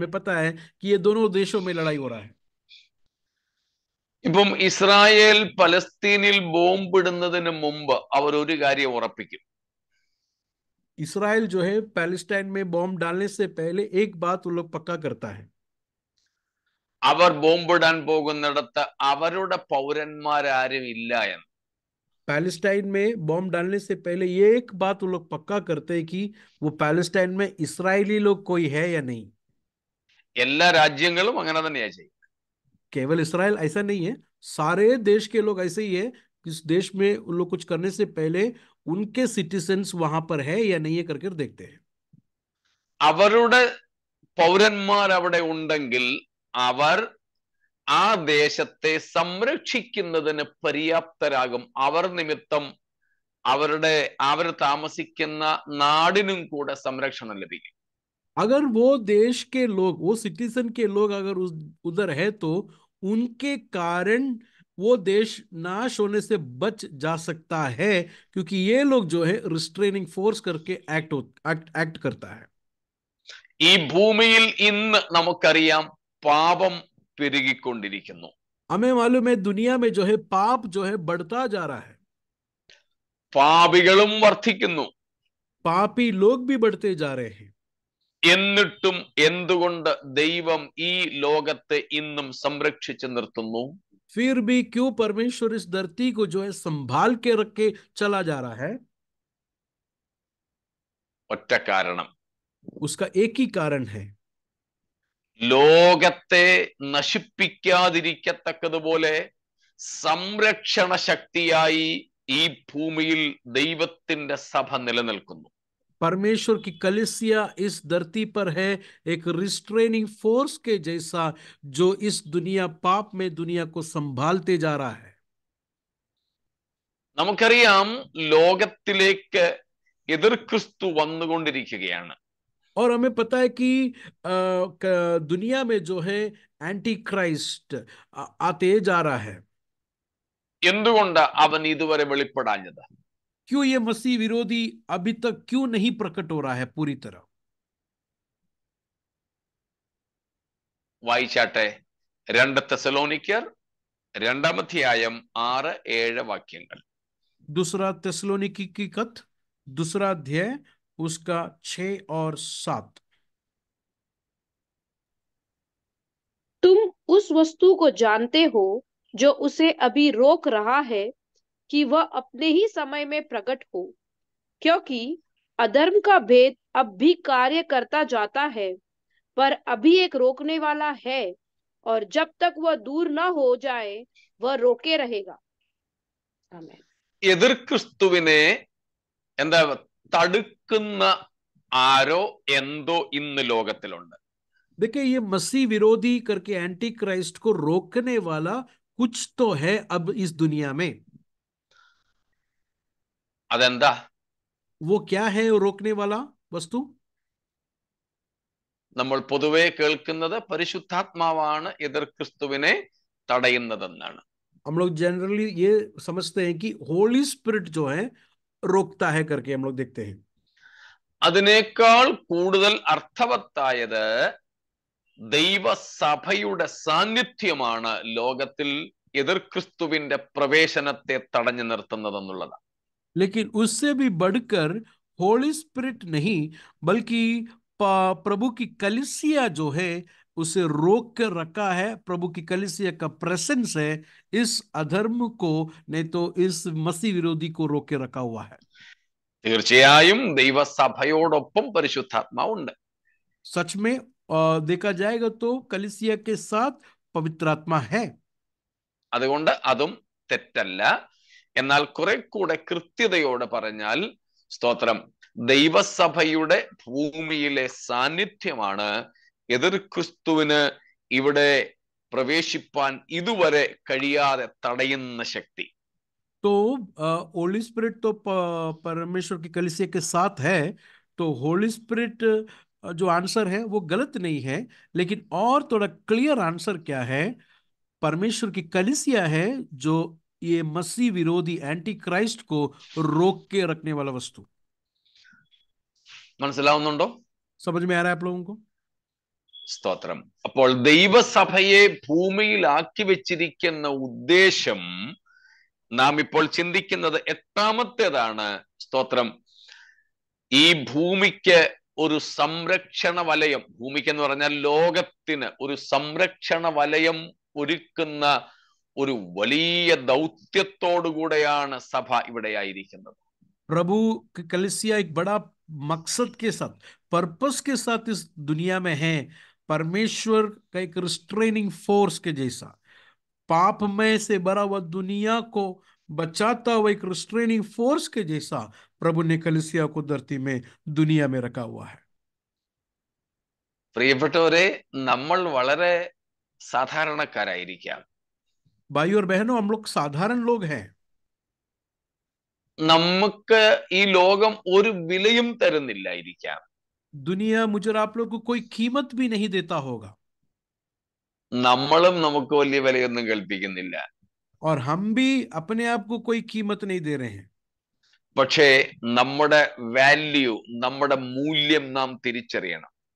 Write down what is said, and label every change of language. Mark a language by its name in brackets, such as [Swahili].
[Hindi] हमें पता है कि ये दोनों देशों में लड़ाई हो रहा है. [Malayalam] ഇപ്പം ഇസ്രായേൽ പലസ്തീനിൽ ബോംബിടുന്നതിന് മുമ്പ് അവർ ഒരു കാര്യം ഉറപ്പിക്കും. [Hindi] इसराइल जो है पैलेस्टाइन में बॉम्ब डालने से पहले एक बात वो लोग पक्का करता है. [Malayalam] അവർ ബോംബിടാൻ പോകുന്നിടത്ത് അവരുടെ പൗരന്മാരാരും ഇല്ല എന്ന്. [Hindi] पैलेस्टाइन में बॉम्ब डालने से पहले ये एक बात वो लोग पक्का करते हैं कि वो पैलेस्टाइन में इसराइली लोग कोई है या नहीं. [Malayalam] എല്ലാ രാജ്യങ്ങളും അങ്ങനെ തന്നെയാ ചെയ്യും. [Hindi] केवल इसराइल ऐसा नहीं है, सारे देश के लोग ऐसे ही है. इस देश में उन लोग कुछ करने से पहले उनके सिटीजन्स वहां पर है या नहीं है करके देखते हैं. [Malayalam] അവരുടെ പൗരന്മാർ അവിടെ ഉണ്ടെങ്കിൽ അവർ ആ ദേശത്തെ സംരക്ഷിക്കുന്നതിന് പര്യാപ്തരാകും. അവർ നിമിത്തം അവർ താമസിക്കുന്ന നാടിനും കൂടെ സംരക്ഷണം ലഭിക്കും. [Hindi] अगर वो देश के लोग, वो सिटीजन के लोग अगर उधर है तो उनके कारण वो देश नाश होने से बच जा सकता है, क्योंकि ये लोग जो है रिस्ट्रेनिंग फोर्स करके एक्ट करता है. [Malayalam] ഈ ഭൂമിയിൽ ഇന്ന് നമുക്കറിയാം പാപം പെരുകിക്കൊണ്ടിരിക്കുന്നു. [Hindi] हमें मालूम है दुनिया में जो है पाप जो है बढ़ता जा रहा है. [Malayalam] പാപികളും വർദ്ധിക്കുന്നു. [Hindi] पापी लोग भी बढ़ते जा रहे हैं. [Malayalam] എന്നിട്ടും എന്തുകൊണ്ട് ദൈവം ഈ ലോകത്തെ ഇന്നും സംരക്ഷിച്ചു നിർത്തുന്നു? [Hindi] फिर भी क्यों परमेश्वर इस धरती को जो है संभाल के रख के चला जा रहा है? [Malayalam] ഒറ്റ കാരണം, [Hindi] उसका एक ही कारण है. [Malayalam] ലോകത്തെ നശിപ്പിക്കാതിരിക്കത്തക്കതുപോലെ സംരക്ഷണ ശക്തിയായി ഈ ഭൂമിയിൽ ദൈവത്തിന്റെ സഭ നിലനിൽക്കുന്നു. [Hindi] परमेश्वर की कलीसिया इस धरती पर है एक रिस्ट्रेनिंग फोर्स के जैसा, जो इस दुनिया पाप में दुनिया को संभालते जा रहा है. [Malayalam] നമുക്കറിയാം ലോകത്തിലേക്ക് എതിർ ക്രിസ്തു വന്നുകൊണ്ടിരിക്കുകയാണ്. [Hindi] और हमें पता है कि दुनिया में जो है एंटी क्राइस्ट आते जा रहा है. [Malayalam] എന്തുകൊണ്ട് അവൻ ഇതുവരെ വെളിപ്പെടാഞ്ഞത്? [Hindi] क्यों ये मसीह विरोधी अभी तक क्यों नहीं प्रकट हो रहा है पूरी तरह? [Malayalam] വായിച്ചാട്ടെ 2 തെസ്സലോനിക്കർ 2-ാം അധ്യായം 6-7 വാക്യങ്ങൾ. [Hindi] दूसरा तेस्सलोनिकी की खत 2 अध्याय उसका 6 और 7. तुम उस वस्तु को जानते हो जो उसे अभी रोक रहा है कि वह अपने ही समय में प्रकट हो, क्योंकि अधर्म का भेद अब भी कार्य करता जाता है, पर अभी एक रोकने वाला है, और जब तक वह दूर न हो जाए वह रोके रहेगा. आमीन. [Malayalam] എതിർ ക്രിസ്തുവിനെ എന്താ തടുക്കുന്ന ആരോ എന്തോ ഇന്ന് ലോകത്തിലുണ്ട്. [Hindi] देखिए, ये मसीह विरोधी करके एंटी क्राइस्ट को रोकने वाला कुछ तो है अब इस दुनिया में. [Malayalam] അതെന്താ? [Hindi] वो क्या है रोकने वाला वस्तु? [Malayalam] നമ്മൾ പൊതുവെ കേൾക്കുന്നത് പരിശുദ്ധാത്മാവാണ് എതിർ ക്രിസ്തുവിനെ തടയുന്നതെന്നാണ്. [Hindi] हम लोग जनरली ये समझते हैं कि होली स्पिरिट जो है रोकता है करके हम लोग देखते हैं. [Malayalam] അതിനേക്കാൾ കൂടുതൽ അർത്ഥവത്തായത് ദൈവസഭയുടെ സാന്നിധ്യമാണ് ലോകത്തിൽ എതിർ ക്രിസ്തുവിന്റെ പ്രവേശനത്തെ തടഞ്ഞു നിർത്തുന്നതെന്നുള്ളതാണ്. [Hindi] लेकिन उससे भी बढ़कर होली स्पिरिट नहीं, बल्कि प्रभु की कलीसिया जो है उसे रोक कर रखा है. प्रभु की कलीसिया का प्रेजेंस है इस अधर्म को, नहीं तो इस मसीह विरोधी को रोक के रखा हुआ है. [Malayalam] തീർച്ചയായും ദൈവസഭയോടൊപ്പം പരിശുദ്ധാത്മാവുണ്ട്. [Hindi] सच में देखा जाएगा तो कलीसिया के साथ पवित्र आत्मा है. [Malayalam] അതുകൊണ്ട് അതും തെറ്റല്ല. എന്നാൽ കുറെ കൂടെ കൃത്യതയോടെ പറഞ്ഞാൽ സ്തോത്രം, ദൈവസഭയുടെ ഭൂമിയിലെ സാന്നിധ്യമാണ് എതിർ ക്രിസ്തുവിന് ഇവിടെ പ്രവേശിപ്പാൻ ഇതുവരെ കഴിയാതെ തടയുന്ന ശക്തി. [Hindi] तो होली स्पिरिट तो परमेश्वर की कलीसिया के साथ है. तो होली स्पिरिट जो आंसर है वो गलत नहीं है, लेकिन और थोड़ा क्लियर आंसर क्या है? परमेश्वर की कलीसिया है जो ये मसीह विरोधी एंटी क्राइस्ट को रोक के रखने वाला वस्तु. [Malayalam] മനസ്സിലാവുന്നുണ്ടോ? [Hindi] समझ में आ रहा है आप लोगों को? [Malayalam] സ്തോത്രം. അപ്പോൾ ദൈവസഭയെ ഭൂമിയിലാക്കി വെച്ചിരിക്കുന്ന ഉദ്ദേശം നാം ഇപ്പോൾ ചിന്തിക്കുന്നത് 8ാമത്തേതാണ്. സ്തോത്രം. ഈ ഭൂമിക്ക് ഒരു സംരക്ഷണ വലയം, ഭൂമിക്ക് എന്ന് പറഞ്ഞാൽ ലോകത്തിന് ഒരു സംരക്ഷണ വലയം ഒരുക്കുന്ന ഒരു വലിയ ദൗത്യത്തോടുകൂടെയാണ് സഭ ഇവിടെ ആയിരിക്കുന്നത്. [Hindi] प्रभु की कलीसिया एक बड़ा मकसद के साथ, पर्पस के साथ इस दुनिया में है. परमेश्वर का एक रिस्ट्रेनिंग फोर्स के जैसा, पापमय से भरा हुआ दुनिया को बचाता हुआ एक रिस्ट्रेनिंग फोर्स के जैसा प्रभु ने कलीसिया को धरती में दुनिया में रखा हुआ है. [Malayalam] പ്രിയപ്പെട്ടവരെ, നമ്മൾ വളരെ സാധാരണക്കാരായിരിക്കാം. [Hindi] भाई और बहनों, हम लोग साधारण लोग हैं. [Malayalam] നമുക്ക് ഈ ലോകം ഒരു വിലയും തരുന്നില്ലായിരിക്കാം. [Hindi] दुनिया मुझे और आप लोग को कोई कीमत भी नहीं देता होगा, [Malayalam] നമ്മളും നമുക്ക് വലിയ വിലയൊന്നും കൽപ്പിക്കുന്നില്ല. [Hindi] और हम भी अपने आप को कोई कीमत नहीं दे रहे हैं. [Malayalam] പക്ഷേ നമ്മുടെ വാല്യൂ, നമ്മുടെ മൂല്യം നാം തിരിച്ചറിയണം.